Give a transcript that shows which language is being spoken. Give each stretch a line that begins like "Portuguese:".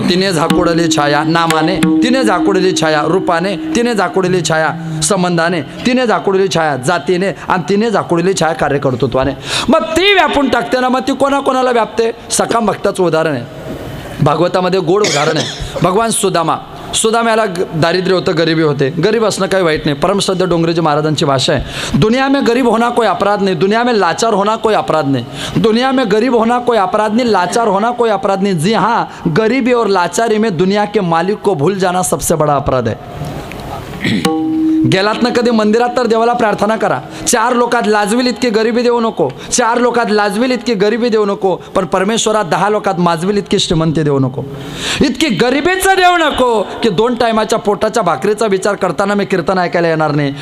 Marathi: तिने झाकुडली छाया नामाने, तिने झाकुडली छाया रूपाने, तिने झाकुडली छाया संबंधाने, तिने झाकुडली छाया जातीने, आणि तिने झाकुडली छाया कार्य कर्तृत्वाने. मग ती व्यापून टाकते ना. मग ती कोणाकोणाला व्यापते? सकाम भक्ताचं उदाहरण आहे. भागवतामध्ये गोड उदाहरण आहे. भगवान सुदाम्याला दारिद्र्य होतं, गरिबी होते. गरीब असणं काही वाईट नाही. परमश्रद्धा डोंगरेजी महाराजांची भाषा आहे,
Hindi: दुनिया में गरीब होना कोई अपराध नहीं, दुनिया में लाचार होना कोई अपराध नहीं. दुनिया में गरीब होना कोई अपराध नहीं, लाचार होना कोई अपराध नहीं. जी हाँ, गरीबी और लाचारी में दुनिया के मालिक को भूल जाना सबसे बड़ा अपराध है.
Marathi: गेलात ना कधी मंदिरात तर देवाला प्रार्थना करा, 4 लोकात लाजविल इतकी गरिबी देऊ नको, 4 लोकात लाजविल इतकी गरिबी देऊ नको, पण परमेश्वरात 10 लोकात माजविल इतकी श्रीमंती देऊ नको, इतकी गरिबीचं देऊ नको की 2 टायमाच्या पोटाच्या भाकरीचा विचार करताना मी कीर्तन ऐकायला येणार नाही.